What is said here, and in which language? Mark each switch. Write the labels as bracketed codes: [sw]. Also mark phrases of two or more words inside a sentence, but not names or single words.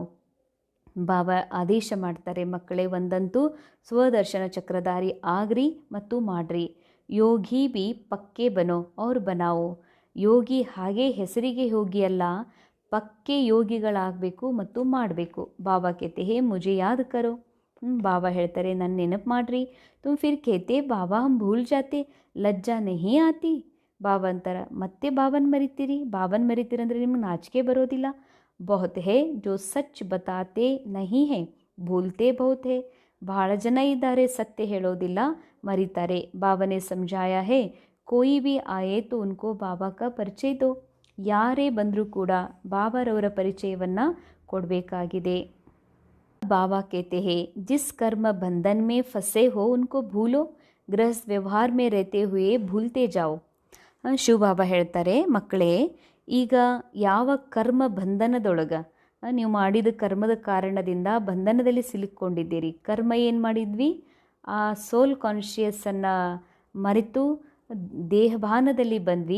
[kn] ಬಾಬಾ ಆದೇಶ ಮಾಡ್ತಾರೆ, ಮಕ್ಕಳೇ, ಒಂದಂತೂ ಸ್ವದರ್ಶನ ಚಕ್ರಧಾರಿ ಆಗ್ರಿ ಮತ್ತು ಮಾಡ್ರಿ. [hi] योगी भी पक्के बनो और बनाओ. [kn] ಯೋಗಿ ಹಾಗೆ ಹೆಸರಿಗೆ ಯೋಗಿ ಅಲ್ಲ, ಪಕ್ಕೆ ಯೋಗಿಗಳಾಗಬೇಕು ಮತ್ತು ಮಾಡಬೇಕು. [hi] ಬಾಬಾ कहते हैं मुझे याद करो. [kn] ಬಾಬಾ ಹೇಳ್ತಾರೆ, ನನ್ನ ನೆನಪು ಮಾಡಿರಿ. [hi] तुम फिर कहते बाबा हम भूल जाते, लज्जा नहीं आती. [kn] ಬಾಬಾ ಅಂತಾರೆ, ಮತ್ತೆ ಬಾಬನ ಮರಿತೀರಿ ಅಂದರೆ ನಿಮ್ಗೆ ನಾಚಿಕೆ ಬರೋದಿಲ್ಲ. [hi] बहुत है जो सच बताते नहीं है भूलते बहुत है. [kn] ಬಹಳ ಜನ ಇದ್ದಾರೆ ಸತ್ಯ ಹೇಳೋದಿಲ್ಲ, ಮರಿತಾರೆ. [hi] ಬಾಬಾನೆ ಸಮझाया है कोई भी आए तो उनको बाबा का परिचय दो. [kn] ಯಾರೇ ಬಂದರೂ ಕೂಡ ಬಾಬಾರವರ ಪರಿಚಯವನ್ನು ಕೊಡಬೇಕಾಗಿದೆ. [hi] बाबा कहते हैं जिस कर्म बंधन में फंसे हो उनको भूलो, गृहस्थ व्यवहार में रहते हुए भूलते जाओ. [kn] ಶಿವಬಾಬಾ ಹೇಳ್ತಾರೆ, ಮಕ್ಕಳೇ, ಈಗ ಯಾವ ಕರ್ಮ ಬಂಧನದೊಳಗೆ ನೀವು ಮಾಡಿದ ಕರ್ಮದ ಕಾರಣದಿಂದ ಬಂಧನದಲ್ಲಿ ಸಿಲುಕೊಂಡಿದ್ದೀರಿ. ಕರ್ಮ ಏನು ಮಾಡಿದ್ವಿ, ಆ [en] soul consciousness [kn] ಮರೆತು ದೇಹಭಾನದಲ್ಲಿ ಬಂದ್ವಿ.